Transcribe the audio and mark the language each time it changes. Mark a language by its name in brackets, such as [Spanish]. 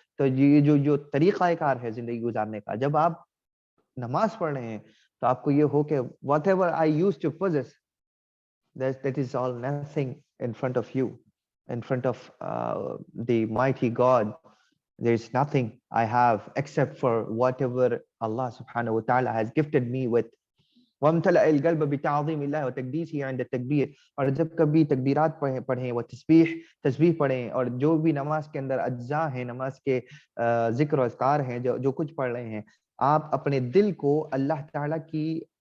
[Urdu] تو یہ جو طریقہ کار ہے زندگی گزارنے کا, جب آپ نماز پڑھ رہے ہیں تو آپ کو یہ ہو کہ [English] whatever I used to possess, that is all nothing in front of you, in front of the mighty God. There is nothing I have except for whatever Allah subhanahu wa ta'ala has gifted me with. [Arabic] وَامْتَلَأَ الْقَلْبَ بِتَعْظِيمِ اللَّهِ وَتَقْدِيسِهِ عِنْدَ التَّكْبِيرِ. [Urdu] اور جب کبھی تکبیرات پڑھیں, وہ تسبیح پڑھیں, اور جو بھی نماز کے اندر اجزاء ہیں, نماز کے ذکر و اذکار ہیں, جو کچھ پڑھ رہے ہیں, آپ اپنے دل کو اللہ تعالیٰ کی